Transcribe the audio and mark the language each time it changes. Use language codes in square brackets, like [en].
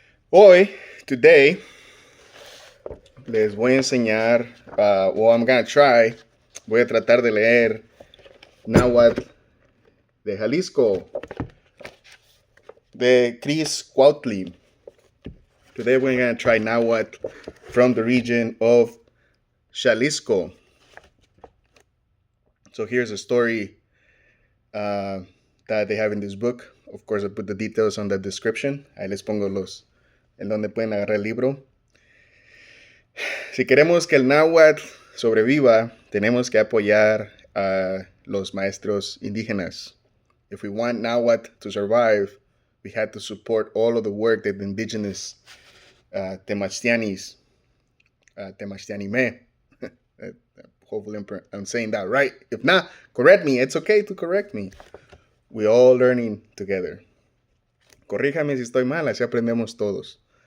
[es] Hoy, [en] today, [es] les voy a enseñar, [en] I'm gonna try, [es] voy a tratar de leer Náhuatl de Jalisco, de Chris Cuautli. [en] Today we're gonna try Náhuatl from the region of Jalisco. So here's a story that they have in this book. Of course, I put the details on the description. [es] Ahí les pongo en donde pueden agarrar el libro. Si queremos que el náhuatl sobreviva, tenemos que apoyar a los maestros indígenas. [en] If we want náhuatl to survive, we had to support all of the work that the indigenous Temachtianis, Temachtianime, hopefully I'm saying that right. If not, correct me. It's okay to correct me. We're all learning together. [es] Corríjame si estoy mal, así aprendemos todos.